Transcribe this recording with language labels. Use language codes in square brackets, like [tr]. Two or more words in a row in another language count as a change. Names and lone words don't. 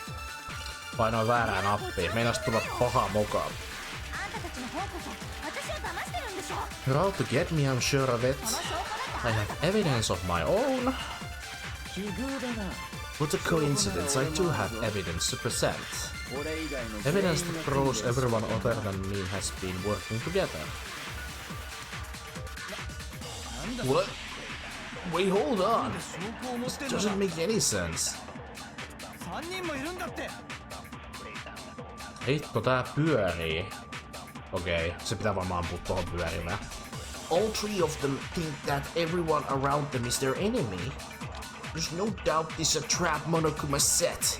[fi] Painoin väärää nappia, meinas tulla paha mukaan. [en] You're out to get me, I'm sure of it. I have evidence of my own. What a coincidence, I do have evidence to present. Evidence that proves everyone other than me has been working together. What? Wait, hold on. This doesn't make any sense. [fi] Hitto, tää pyörii. Okei, se pitää varmaan ampua tohon pyörimään. [en] All three of them think that everyone around them is their enemy. There's no doubt this is a trap Monokuma set.